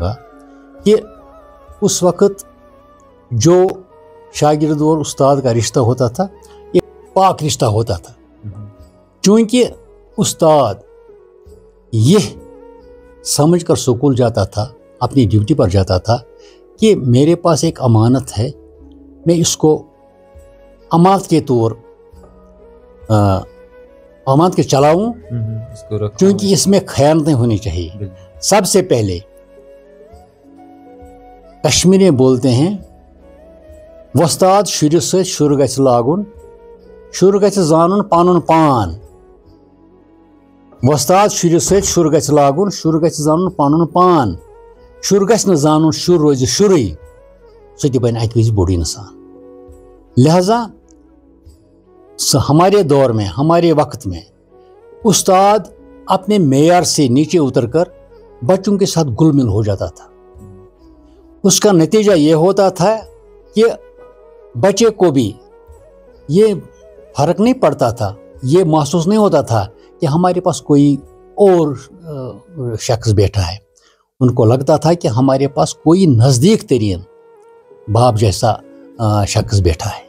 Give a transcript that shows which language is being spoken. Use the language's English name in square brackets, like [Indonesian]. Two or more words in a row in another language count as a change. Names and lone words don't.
[Urdu] گا کہ اس وقت جو شاگرد اور استاد کا رشتہ ہوتا تھا یہ پاک رشتہ ہوتا تھا، چونکہ استاد یہ سمجھ کر سکول جاتا تھا، اپنی ڈیوٹی پر جاتا تھا کہ میرے پاس ایک امانت ہے، میں اس کو امانت کے طور امانت کے چلاؤں، چونکہ اس میں خیانتیں ہونی چاہیے۔ سب سے پہلے کشمیری بولتے ہیں [Kashmiri] وستاد شُرِس سۭتۍ شُر گژھِ لاگُن، شُر گژھِ زانُن پنُن پان۔ وستاد شُرِس سۭتۍ شُر گژھِ لاگُن، شُر گژھِ زانُن پنُن پان، شُر گژھِ نہٕ زانُن شُر روزِ شُرٕے، سُہ تہِ بنہِ اکہِ وِزِ بوٚڑ انسان۔ [Urdu] لہذا ہمارے دور میں، ہمارے وقت میں استاد اپنے معیار سے نیچے اتر کر بچوں کے ساتھ گل مل ہو جاتا تھا، اس کا نتیجہ یہ ہوتا تھا کہ بچے کو بھی یہ فرق نہیں پڑتا تھا، یہ محسوس نہیں ہوتا تھا کہ ہمارے پاس کوئی اور شخص بیٹھا ہے، ان کو لگتا تھا کہ ہمارے پاس کوئی نزدیک ترین باپ جیسا شخص بیٹھا ہے۔